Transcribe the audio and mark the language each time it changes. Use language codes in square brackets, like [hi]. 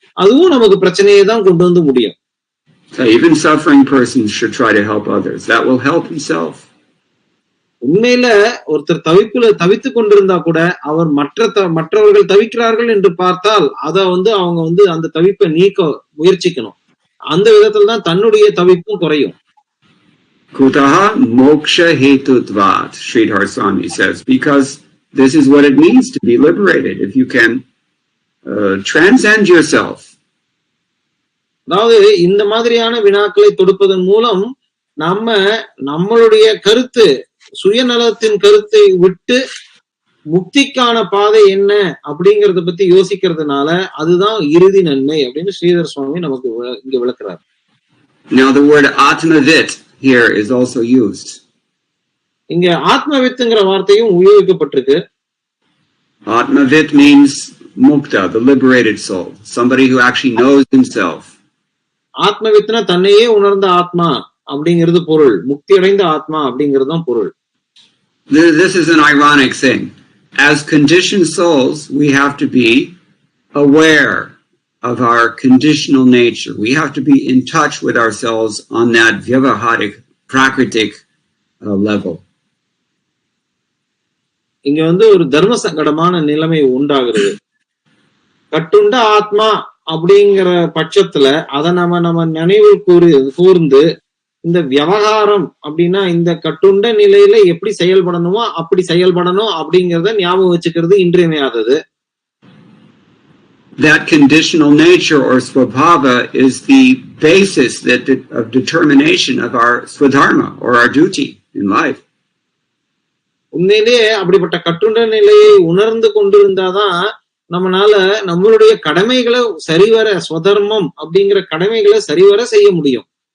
[ta] அதுவும் நமக்கு பிரச்சனையை தான் கொண்டு வந்து முடியும். [en] So even suffering persons should try to help others. That will help himself. [ta] உண்மையில ஒருத்தர் தவித்து கொண்டிருந்தா கூட அவர் மற்றவர்கள் தவிக்கிறார்கள் என்று பார்த்தால் அத அவங்க அந்த தவிப்பை நீக்க முயற்சிக்கணும். அந்த விதத்துல தான் தன்னுடைய தவிப்பும் குறையும். [sa] Kutaha moksha hetutvat, [en] Sridhar Swami says, because this is what it means to be liberated. If you can transcend yourself. [ta] அதாவது இந்த மாதிரியான வினாக்களை தொடுப்பதன் மூலம் நம்மளுடைய கருத்து, சுயநலத்தின் கருத்தை விட்டு முக்திக்கான பாதை என்ன அப்படிங்கறத பத்தி யோசிக்கிறதுனால அதுதான் இறுதி நன்மை அப்படின்னு ஸ்ரீதர் சுவாமி நமக்கு இங்க விளக்குறார். [en] Now the word atmavit here is also used. [ta] இங்க ஆத்மவித்ங்கிற வார்த்தையும் உபயோகிக்கப்பட்டிருக்கு. [en] Atmavit means mukta, the liberated soul, somebody who actually knows himself. [ta] ஆத்மவித்னா தன்னையே உணர்ந்த ஆத்மா அப்படிங்கிறது பொருள். முக்தி அடைந்த ஆத்மா அப்படிங்கிறது தான் பொருள். [en] This is an ironic thing. as conditioned souls, we have to be aware of our conditional nature. We have to be in touch with ourselves on that vyavaharik, prakritik level. [ta] இங்க ஒரு தர்ம சங்கடமான நிலைமை உண்டாகிறது. கட்டுண்ட ஆத்மா அப்படிங்கிற பட்சத்துல அதை நம்ம நினைவில் கூர்ந்து இந்த விவகாரம் அப்படின்னா இந்த கட்டுண்ட நிலையில எப்படி செயல்படணுமோ அப்படி செயல்படணும் அப்படிங்கறத ஞாபகம் வச்சுக்கிறது இன்றியமையாதது. [en] That conditional nature or swabhava is the basis of determination of our swadharma or our duty in life. [ta] உண்மையிலேயே அப்படிப்பட்ட கட்டுண்ட நிலையை உணர்ந்து கொண்டிருந்தாதான் நம்மளால நம்மளுடைய கடமைகளை சரிவர ஸ்வதர்மம் அப்படிங்கிற கடமைகளை சரிவர செய்ய முடியும்.